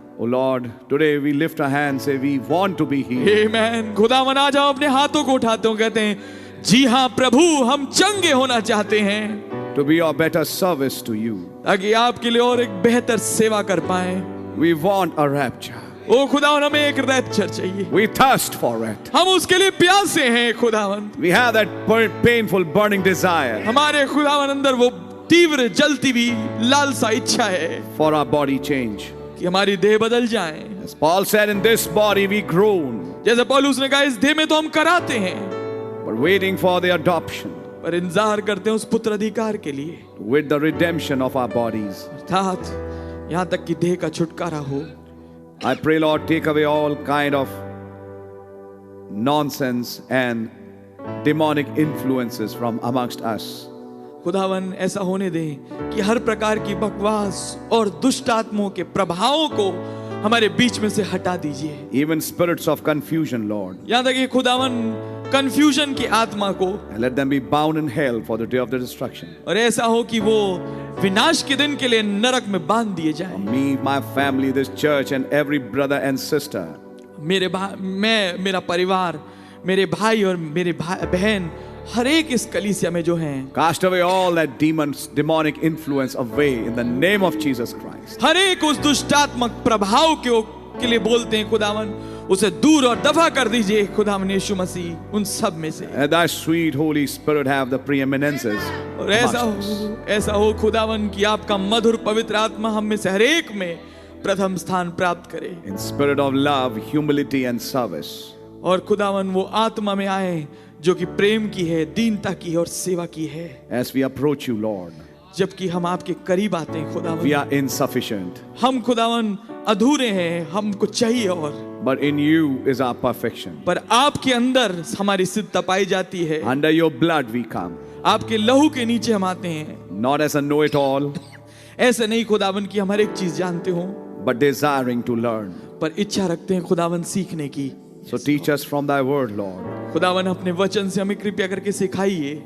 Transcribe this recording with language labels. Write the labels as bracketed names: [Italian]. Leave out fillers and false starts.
[English] Oh Lord, today we lift our hands, say we want to be healed. [Hindi] आमेन। खुदावन आज हम अपने हाथों को उठाते हो, कहते हैं जी हाँ प्रभु हम चंगे होना चाहते हैं, [English] To be of better service to you. [Hindi] ताकि आपके लिए और एक बेहतर सेवा कर पाए। [English] We want a rapture. [Hindi] ओ खुदावन हमें एक रैप्चर चाहिए, [English] We thirst for it. [Hindi] हम उसके लिए प्यासे हैं खुदावन। [English] We have that painful burning desire [Hindi] हमारे खुदावन अंदर वो तीव्र जलती हुई लालसा इच्छा है [English] for our body change. [Hindi] कि हमारी देह बदल जाए। [English] As Paul said, in this body we groan, [Hindi] जैसे पौलुस ने कहा इस देह में तो हम कराते हैं [English] but waiting for the adoption [Hindi] पर इंतजार करते हैं उस पुत्र अधिकार के लिए, [English] with the redemption of our bodies. [Hindi] अर्थात यहाँ तक कि देह का छुटकारा हो। [English] I pray, Lord, take away all kind of nonsense and demonic influences from amongst us. [Hindi] खुदावन ऐसा होने दे कि हर प्रकार की बकवास और दुष्ट आत्माओं के प्रभावों को हमारे बीच में से हटा दीजिए। [English] Even spirits of confusion, Lord. [Hindi] यहाँ तक कि खुदावन कंफ्यूजन की आत्मा को, [English] And let them be bound in hell for the day of the destruction. [Hindi] और ऐसा हो कि वो विनाश के दिन के लिए नरक में बांध दिए जाए। [English] Me, my family, this church, and every brother and sister. [Hindi] मैं, मेरा परिवार, मेरे भाई और मेरे बहन, हर एक इस कलीसिया में जो हैं, [English] Cast away all that demonic influence away in the name of Jesus Christ. [Hindi] हर एक उस दुष्टात्मक प्रभाव के लिए बोलते हैं खुदावन, उसे दूर और दफा कर दीजिए खुदावन यीशु मसीह उन सब में से। [English] And thy sweet Holy Spirit have the preeminences. [Hindi] और ऐसा हो खुदावन कि आपका मधुर पवित्र आत्मा हम में से हर एक में प्रथम स्थान प्राप्त करे। [English] In spirit of love, humility and service. [Hindi] और खुदावन वो आत्मा में आए जो कि प्रेम की है, दीनता की है और सेवा की है। [English] As we approach you, Lord, [Hindi] जबकि हम आपके करीब आते हैं खुदावन, [English] we are insufficient. [Hindi] हम खुदावन अधूरे हैं, हमको चाहिए और, [English] But in you is our perfection. [Hindi] पर आपके अंदर हमारी सिद्धता पाई जाती है। [English] Under your blood we come. [Hindi] आपके लहू के नीचे हम आते हैं, [English] Not as a know-it-all, [Hindi] ऐसे नहीं खुदावन की हम हर एक चीज जानते हो, [English] but desiring to learn. [Hindi] पर इच्छा रखते हैं खुदावन सीखने की। [English] So teach us from thy word, Lord. [Hindi] खुदावन अपने वचन से हमें कृपया करके सिखाइए,